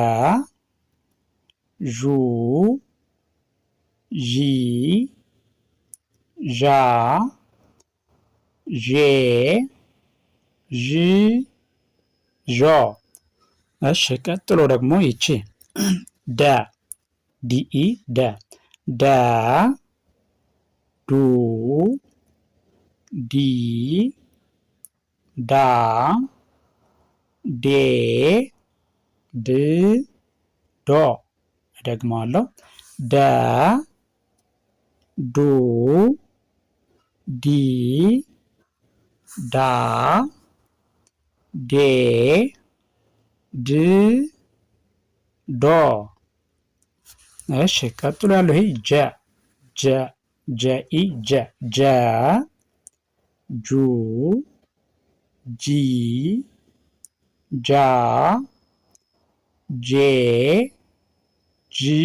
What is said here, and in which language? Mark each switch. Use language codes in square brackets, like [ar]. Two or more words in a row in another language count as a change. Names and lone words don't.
[am] ዡ ዢ ዣ ዤ ዥ ዦ። እሺ ቀጥሎ ደግሞ ይቺ ደ ዲኢ ደ ደ ዱ ዲ ዳ ዴ ድ ዶ። እደግመዋለሁ። ደ ዱ ዲ ዳ ዴ ድ ዶ። እሺ ቀጥሎ ያለው ይሄ ጀ ጀ ጀ ኢ ጀ ጀ ጁ ጂ ጃ ጄ ጂ